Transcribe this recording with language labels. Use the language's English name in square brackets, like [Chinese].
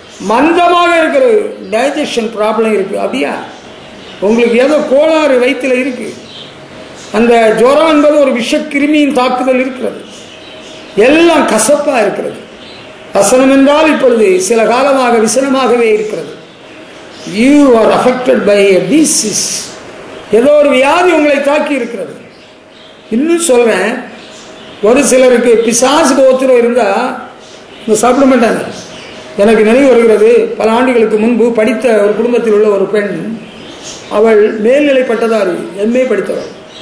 [Tamil] மந்தமாக இருக்கிறது, [English] digestion problem [Tamil] இருக்கு. அப்படியா? உங்களுக்கு ஏதோ கோளாறு வயிற்றில் இருக்கு. அந்த ஜுரம் என்பது ஒரு விஷக்கிருமியின் தாக்குதல் இருக்கிறது. எல்லாம் கசப்பாக இருக்கிறது. வசனம் என்றால் இப்பொழுது சில காலமாக விசனமாகவே இருக்கிறது. [English] You are affected by a disease. [Tamil] ஏதோ ஒரு வியாதி உங்களை தாக்கி இருக்கிறது. இன்னும் சொல்றேன், ஒரு சிலருக்கு பிசாசுக்கு ஒத்துரம் இருந்தா சாப்பிட மாட்டாங்க. எனக்கு நினைவு வருகிறது, பல ஆண்டுகளுக்கு முன்பு படித்த ஒரு குடும்பத்தில் உள்ள ஒரு பெண், அவள் மேல்நிலை பட்டதாரி, MA படித்தவள்.